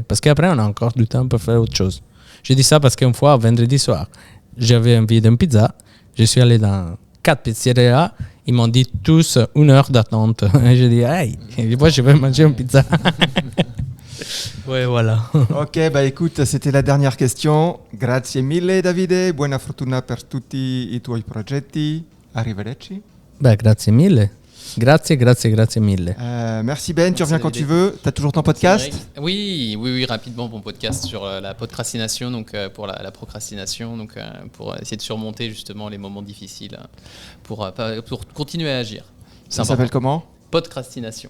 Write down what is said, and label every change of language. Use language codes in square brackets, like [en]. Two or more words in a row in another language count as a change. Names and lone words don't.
[fr] Parce qu'après, on a encore du temps pour faire autre chose. Je dis ça parce qu'une fois, vendredi soir, j'avais envie d'une pizza. Je suis allé dans 4 pizzerias. Ils m'ont dit tous 1 heure d'attente. Et j'ai dit, hey, moi, je vais manger une pizza. Ouais, voilà. Ok, bah écoute, c'était la dernière question. [it] Grazie mille, Davide. Buona fortuna per tutti I tuoi progetti. Arrivederci. Bah, grazie mille. Grazie mille. [fr] Merci Ben, tu reviens quand tu veux. Tu as toujours ton podcast? Oui, rapidement, mon podcast sur la procrastination, donc pour la procrastination, donc pour essayer de surmonter justement les moments difficiles, pour continuer à agir. Ça s'appelle comment? Procrastination.